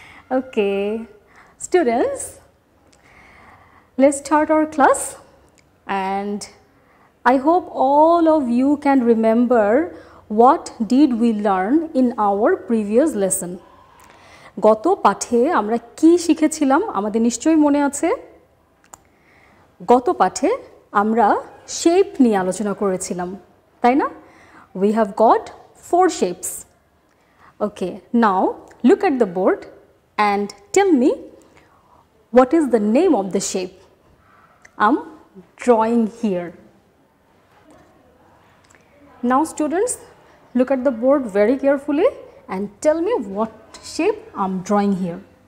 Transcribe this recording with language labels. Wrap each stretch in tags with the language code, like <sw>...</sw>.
<en>Okay, students, let's start our class, and I hope all of you can remember what did we learn in our previous lesson.</en> <bn>গত পাঠে আমরা কি শিখেছিলাম আমাদের নিশ্চয়ই মনে আছে? গত পাঠে আমরা শেপ নিয়ে আলোচনা করেছিলাম, তাই না?</bn> <en>We have got 4 shapes. Okay, now look at the board and tell me what is the name of the shape I'm drawing here. Now students, look at the board very carefully and tell me what shape I'm drawing here.</en>